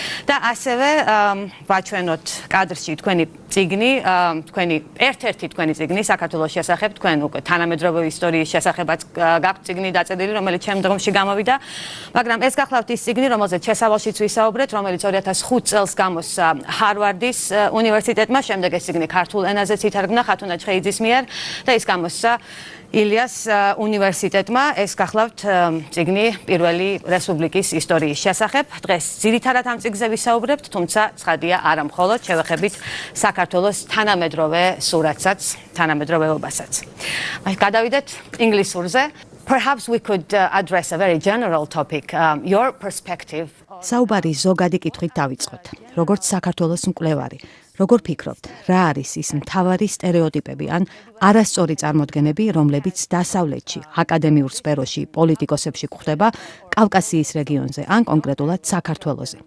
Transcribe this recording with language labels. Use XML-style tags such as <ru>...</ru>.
<ka>და ასევე ვაჩვენოთ კადრში თქვენი წიგნი, ერთ-ერთი თქვენი წიგნი საქართველოს შესახებ, თქვენ უკვე თანამედროვე ისტორიის შესახებაც გაქვთ წიგნი დაწერილი, რომელიც შემდგომში გამოვიდა, მაგრამ ეს გახლავთ ის წიგნი, რომელზეც შესავალშიც ვისაუბრეთ, რომელიც 2005 წელს გამოსცა ჰარვარდის უნივერსიტეტმა, შემდეგ ეს წიგნი ქართულ ენაზეც ითარგმნა ხათუნა ჩხეიძის მიერ და ის გამოსცა ილიას უნივერსიტეტმა. ეს გახლავთ წიგნი პირველი რესპუბლიკის ისტორიის შესახებ. დღეს ძირითადად ამ წიგნზე ვისაუბრებთ, თუმცა ცხადია არა მხოლოდ, შევეხებით საქართველოს თანამედროვე სურათსაც, თანამედროვეობასაც. გადავიდეთ ინგლისურზე.</ka> <en>Perhaps we could address a very general topic, your perspective.</en> <ka>საუბარი ზოგადი კითხვით დავიწყოთ. როგორც საქართველოს მკვლევარი, როგორ ფიქრობთ, რა არის ის მთავარი სტერეოტიპები ან არასწორი წარმოდგენები, რომლებიც დასავლეთში, აკადემიურ სფეროში, პოლიტიკოსებში გვხვდება კავკასიის რეგიონზე ან კონკრეტულად საქართველოზე?</ka>